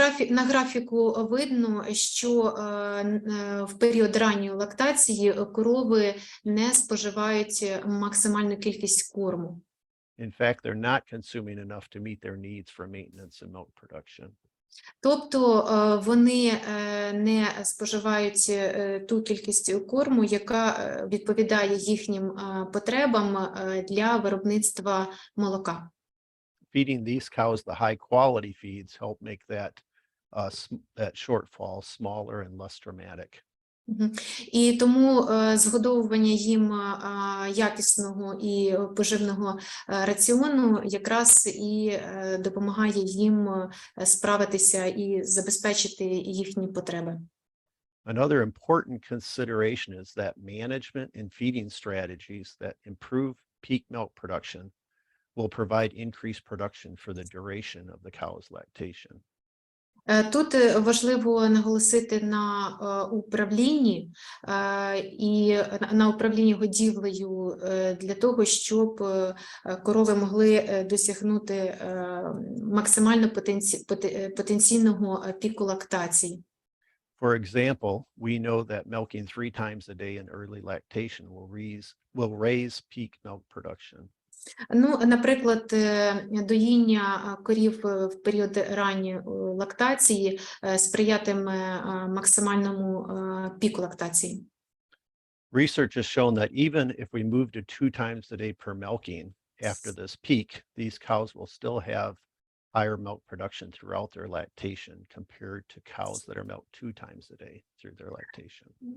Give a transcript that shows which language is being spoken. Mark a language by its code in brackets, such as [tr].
[uk] На графіку видно, що в період ранньої лактації корови не споживають максимальну кількість корму. [en] In fact, they're not consuming enough to meet their needs for maintenance and milk production. [uk] Тобто вони не споживають ту кількість корму, яка відповідає їхнім потребам для виробництва молока. [en] Feeding these cows the high quality feeds help make that shortfall smaller and less dramatic. [uk] І тому згодовування їм якісного і поживного раціону якраз і допомагає їм справитися і забезпечити їхні потреби. [en] Another important consideration is that management and feeding strategies that improve peak milk production will provide increased production for the duration of the cow's lactation. [uk] Тут важливо наголосити на управлінні і на управлінні годівлею для того, щоб корови могли досягнути максимально потенційного піку лактації. [en] For example, we know that milking 3 times a day in early lactation will raise peak milk production. [uk] Ну, наприклад, доїння корів в період ранньої лактації сприятиме максимальному піку лактації. [en] Research has shown that even if we move to 2 times a day per milking after this peak, these cows will still have higher milk production throughout their lactation compared to cows that are milked 2 times a day through their lactation.